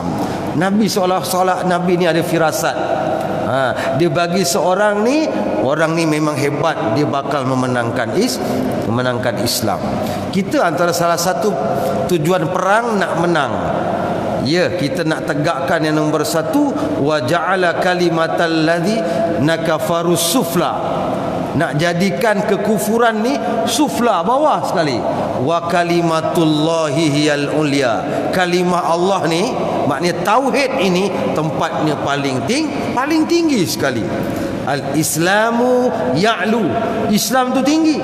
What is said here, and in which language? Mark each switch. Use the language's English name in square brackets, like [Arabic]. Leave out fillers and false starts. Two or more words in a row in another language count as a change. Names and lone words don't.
[Malay] Nabi seolah-olah Nabi ni ada firasat. Dia bagi seorang ni, orang ni memang hebat, dia bakal memenangkan Islam. Kita antara salah satu tujuan perang nak menang. Kita nak tegakkan yang nombor 1, [Arabic] و جعل كلمة الذين كفروا السفلى. [Malay] Nak jadikan kekufuran ni sufla, bawah sekali. [Arabic] و كلمة الله هي العليا. [Malay] Kalimah Allah ni, maknanya tauhid ini tempatnya paling tinggi sekali. [Arabic] الإسلام يعلو. [Malay] Islam tu tinggi.